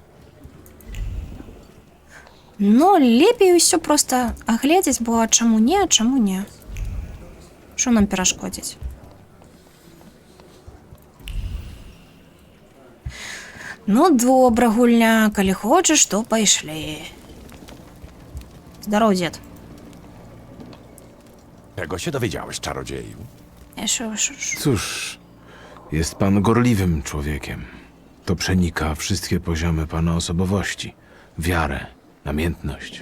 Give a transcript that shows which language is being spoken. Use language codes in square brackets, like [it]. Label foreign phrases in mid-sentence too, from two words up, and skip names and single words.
[be] Ну, лепей усё просто агледзець, бо чаму не, а чаму не? Што нам перашкодзіць? Ну, добра, гульня, калі хочаш, то пайшлі. Zdarov, dziad. [pl] Czego się dowiedziałeś, czarodzieju? Cóż, jest pan gorliwym człowiekiem. To przenika wszystkie poziomy pana osobowości. Wiarę, namiętność.